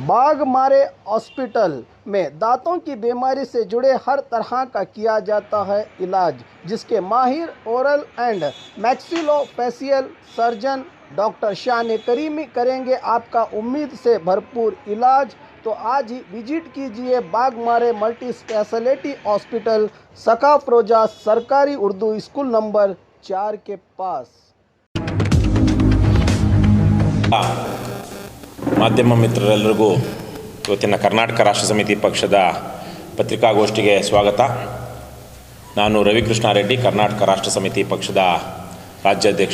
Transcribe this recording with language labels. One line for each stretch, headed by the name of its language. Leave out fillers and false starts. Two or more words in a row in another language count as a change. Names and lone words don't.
Hindi: बाघमारे हॉस्पिटल में दांतों की बीमारी से जुड़े हर तरह का किया जाता है इलाज, जिसके माहिर
English: oral and maxillofacial surgeon
Hindi: डॉक्टर शान करीमी करेंगे आपका उम्मीद से भरपूर इलाज। तो आज ही विजिट कीजिए बाघमारे मल्टी स्पेशलिटी हॉस्पिटल सकाफरोजा सरकारी उर्दू स्कूल नंबर 4 के पास।
Kannada: ಮಾಧ್ಯಮ ಮಿತ್ರರೆಲ್ಲರಿಗೂ ಇವತ್ತಿನ ಕರ್ನಾಟಕ ರಾಷ್ಟ್ರ ಸಮಿತಿ ಪಕ್ಷದ ಪತ್ರಿಕಾಗೋಷ್ಠಿಗೆ ಸ್ವಾಗತ. ನಾನು ರವಿಕೃಷ್ಣ ರೆಡ್ಡಿ, ಕರ್ನಾಟಕ ರಾಷ್ಟ್ರ ಸಮಿತಿ ಪಕ್ಷದ ರಾಜ್ಯಾಧ್ಯಕ್ಷ.